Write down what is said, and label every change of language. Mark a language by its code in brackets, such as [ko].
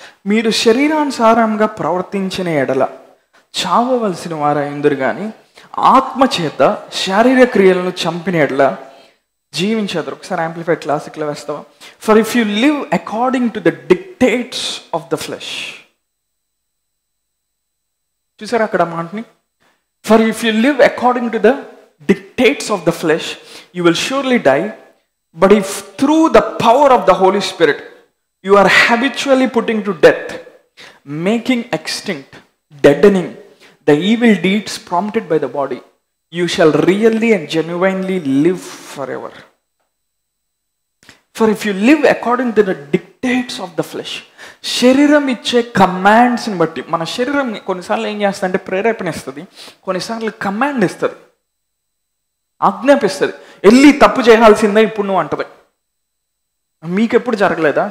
[te] మీరు శరీరానుసారంగా ప్రవర్తించిన ఎడల చావవలసిన వారైందురు గాని ఆత్మచేత శారీరక క్రియలను చంపిన ఎడల జీవించదురు. ఒకసారి యాంప్లిఫైడ్ క్లాసిక్లో వేస్తావా? [en] For if you live according to the dictates of the flesh. [te] చూసారా అక్కడ మాటని? [en] For if you live according to the dictates of the flesh, you will surely die. But if through the power of the Holy Spirit you are habitually putting to death, making extinct, deadening the evil deeds prompted by the body, you shall really and genuinely live forever. For if you live according to the dictates of the flesh, [te] శరీరం ఇచ్చే కమాండ్స్ని బట్టి, మన శరీరం కొన్నిసార్లు ఏం చేస్తుంది అంటే ప్రేరేపణ ఇస్తుంది, కొన్నిసార్లు కమాండ్ ఇస్తుంది, ఆజ్ఞాపిస్తుంది. వెళ్ళి తప్పు చేయాల్సిందే ఇప్పుడు నువ్వు అంటది. మీకెప్పుడు జరగలేదా?